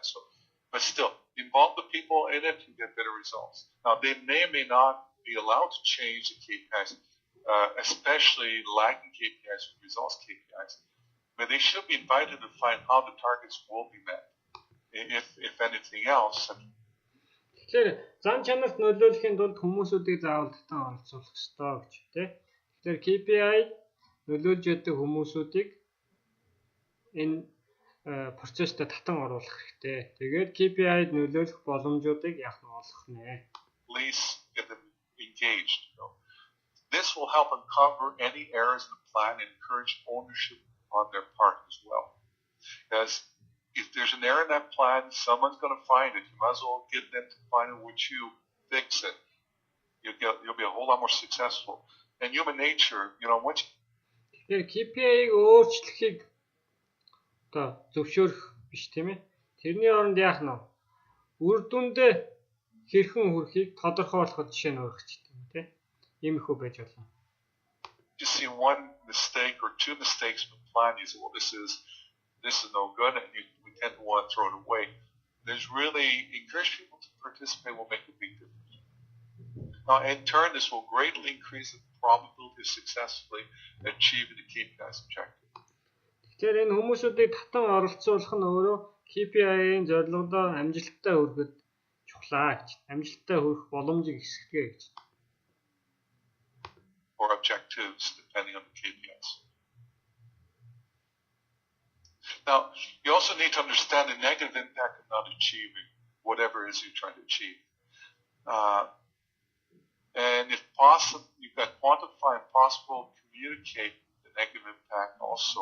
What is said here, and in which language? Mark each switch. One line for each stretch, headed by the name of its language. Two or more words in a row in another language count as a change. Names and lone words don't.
English: But still, involve the people in it to get better results. Now, they may or may not be allowed to change the KPIs, especially lagging KPIs with results KPIs. But they should be invited to find how the targets will be met, if anything else.
Mongolian: Тэгэхээр зан чанарт нөлөөлөхийн тулд хүмүүсүүдийг заавал татан оролцуулах ёстой гэж тийм. Тэгэхээр KPI нөлөөлж яддаг хүмүүсүүдийг энэ процесстэй татан оруулах хэрэгтэй. Тэгээд KPI-д нөлөөлөх боломжуудыг яах нь олох нэ.
English: Please get them engaged. This will help uncover any errors in the plan and encourage ownership on their part as well. Because if there's an error in that plan, someone's going to find it. You might as well get them to find it once you fix it. You'll be a whole lot more successful. And human nature, once.
Mongolian: Тэгэхээр KPI-г өөрчлөхийг зөвшөөрөх биш тийм ээ. Тэрний оронд яах нь вэ? Үр дүндээ хэрхэн хүрэхийг тодорхойлоход жишээ нь өргөжтэй юм тий. Иймэрхүү байж болно.
English: You see one mistake or two mistakes in the plan, you say, well, this is no good, and we tend to want to throw it away. There's really encourage people to participate will make a big difference. Now, in turn, this will greatly increase the probability of successfully achieving the KPIs objective.
Mongolian: Тэгэхээр энэ хүмүүсүүдийг татан оролцуулах нь өөрөө KPI-ийн зорилгодоо амжилттай хүрэхэд чухлаа гэж. Амжилттай хүрэх боломжийг ихсгэдэг гэж.
English: Or objectives depending on the KPIs. Now, you also need to understand the negative impact of not achieving whatever it is you're trying to achieve. And if possible, you've got to quantify and possible communicate the negative impact also.